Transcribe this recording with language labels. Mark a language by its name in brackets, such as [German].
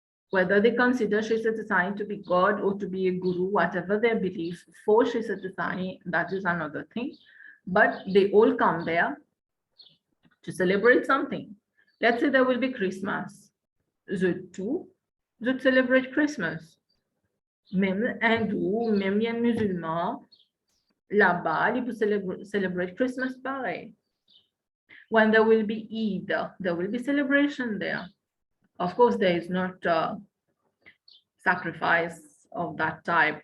[English] Whether they consider Sri Sathya Sai to be God or to be a guru, whatever their belief for Sri Sathya Sai, that is another thing. But they all come there to celebrate something. Let's say there will be Christmas. They celebrate Christmas. [French] Même hindou, même les musulmans, là-bas, ils peuvent [English] celebrate [French] Christmas pareil. [English] When there will be Eid, there will be celebration there. Of course, there is not sacrifice of that type.